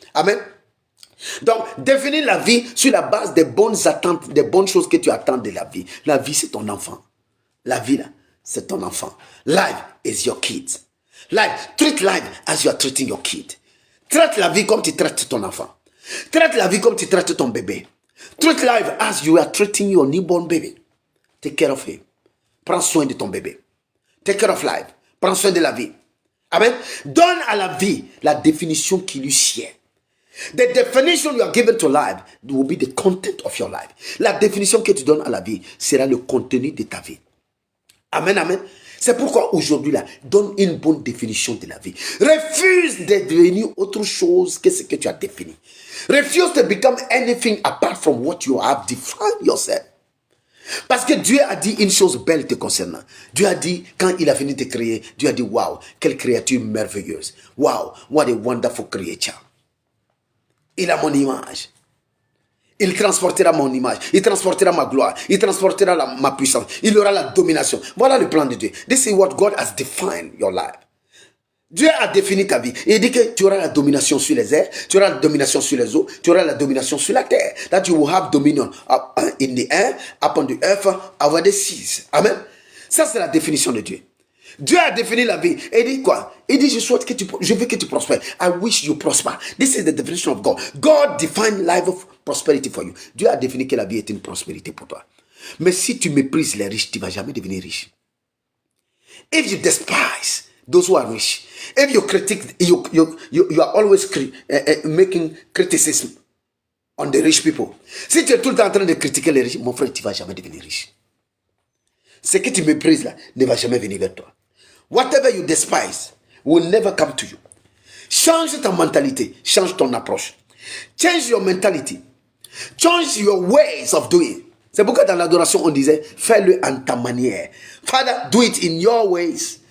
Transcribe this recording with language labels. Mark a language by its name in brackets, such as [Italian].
[French] Amen. Donc, définis la vie sur la base des bonnes attentes, des bonnes choses que tu attends de la vie. La vie, c'est ton enfant. La vie, là, c'est ton enfant. [English] Life is your kid. Treat life as you are treating your kid. [French] Traite la vie comme tu traites ton enfant. Traite la vie comme tu traites ton bébé. [English] Treat life as you are treating your newborn baby. Take care of him. [French] Prends soin de ton bébé. [English] Take care of life. [French] Prends soin de la vie. Amen. Donne à la vie la définition qui lui sied. [English] The definition you are given to life will be the content of your life. [French] La définition que tu donnes à la vie sera le contenu de ta vie. Amen, amen. C'est pourquoi aujourd'hui, là, donne une bonne définition de la vie. Refuse de devenir autre chose que ce que tu as défini. [English] Refuse to become anything apart from what you have defined yourself. [French] Parce que Dieu a dit une chose belle te concernant. Dieu a dit, quand il a fini de créer, Dieu a dit, wow, quelle créature merveilleuse. [English] Wow, what a wonderful creature. [French] Il a mon image. Il transportera mon image, il transportera ma gloire, il transportera ma puissance, il aura la domination. Voilà le plan de Dieu. [English] This is what God has defined your life. [French] Dieu a défini ta vie. Il dit que tu auras la domination sur les airs, tu auras la domination sur les eaux, tu auras la domination sur la terre. [English] That you will have dominion in the air, upon the earth, over the seas. Amen. [French] Ça, c'est la définition de Dieu. Dieu a défini la vie. Et il dit quoi? Il dit, je veux que tu prospères. [English] I wish you prosper. This is the definition of God. God defined life of prosperity for you. [French] Dieu a défini que la vie est une prospérité pour toi. Mais si tu méprises les riches, tu ne vas jamais devenir riche. [English] If you despise those who are rich, if you critique, you are always making criticism on the rich people. [French] Si tu es tout le temps en train de critiquer les riches, mon frère, tu ne vas jamais devenir riche. Ce que tu méprises là ne va jamais venir vers toi. [English] Whatever you despise will never come to you. [French] Change ta mentalité, change ton approche. [English] Change your mentality. Change your ways of doing. [French] C'est pourquoi dans l'adoration on disait, fais-le en ta manière. [English] Father, do it in your ways.